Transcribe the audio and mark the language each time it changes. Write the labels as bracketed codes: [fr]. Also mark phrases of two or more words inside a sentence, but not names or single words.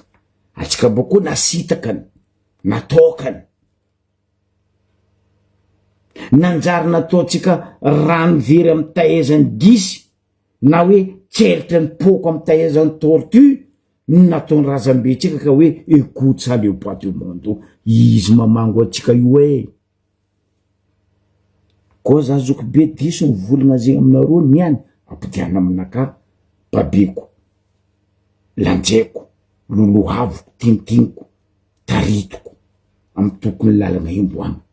[mg] Atsika boko nasitakany, natokany. Nanjary nataotsika rano very amy taezany gisy, na hoe tseritra ny poko amy taezany tortue, nataony razambe tsika ka hoe [fr] écoute ça le poids du monde. [mg] Izy mamango atsika io e. Koa za zoko be diso ny volagna zegny aminareo niany, ampidiana aminaka babeko, lanjeko, lolohavoko, tintiniko, taritoko, amy tokony lalagna imboana.